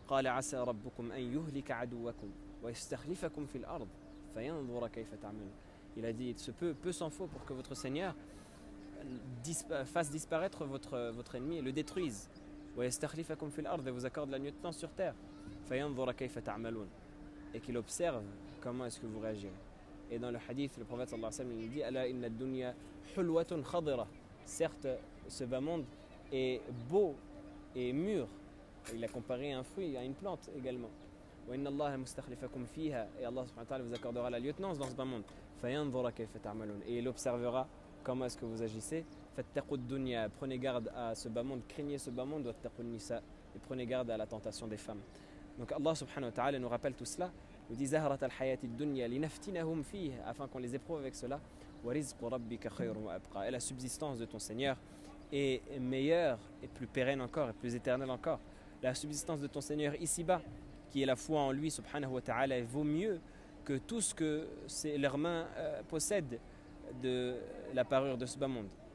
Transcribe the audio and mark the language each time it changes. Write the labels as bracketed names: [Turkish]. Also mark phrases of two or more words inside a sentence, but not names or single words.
[French] Il a dit, il se peut, peu s'en faut pour que votre Seigneur fasse disparaître votre ennemi et le détruise. Et vous accorde la lieutenance sur terre. Et qu'il observe comment est-ce que vous réagirez. Et dans le hadith, le prophète [Arabic] صلى الله عليه وسلم [French] il dit [Arabic] ألا إن الدنيا حلوة خضرة. [French] Certes, ce bas monde est beau et mûr. Il a comparé un fruit à une plante également. [Arabic] وإن الله مستخلفكم فيها. [French] Et Allah [Arabic] سبحانه وتعالى [French] vous accordera la lieutenance dans ce bas monde. [Arabic] فينظر كيف تعملون. [French] Et il observera comment est-ce que vous agissez. [Arabic] فاتقوا الدنيا. [French] Prenez garde à ce bas monde, craignez ce bas monde. [Arabic] واتقوا النساء. [French] Et prenez garde à la tentation des femmes. Donc Allah [Arabic] سبحانه وتعالى [French] nous rappelle tout cela, nous dit [Arabic] زهرة الحياة الدنيا لنفتنهم فيه, [French] afin qu'on les éprouve avec cela. [Arabic] ورزق ربك خير وأبقى. [French] Et la subsistance de ton Seigneur est meilleure et plus pérenne encore et plus éternelle encore. La subsistance de ton Seigneur ici-bas, qui est la foi en lui [Arabic] سبحانه وتعالى, [French] vaut mieux que tout ce que leurs mains possèdent de la parure de ce bas monde.